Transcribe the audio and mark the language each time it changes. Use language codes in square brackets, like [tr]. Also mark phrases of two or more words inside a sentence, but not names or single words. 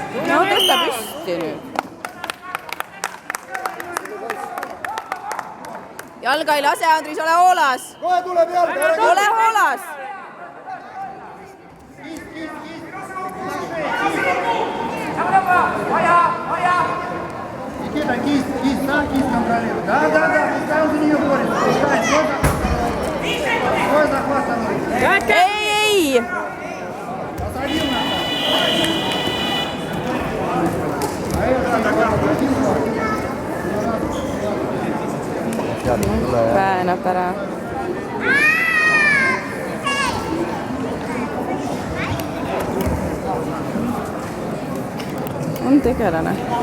[et] No tõsta püsti nüüd. Jalga ei lase, Andris, ole hoolas. Kohe tuleb jalga. Ole hoolas. [ru] Никита, кисть контролируй. Да, пускай он за нее борется. Пускай, свой захват становится. [et] Ei. [ru] Посадил нас. [et] Väänab ära. On tegelane.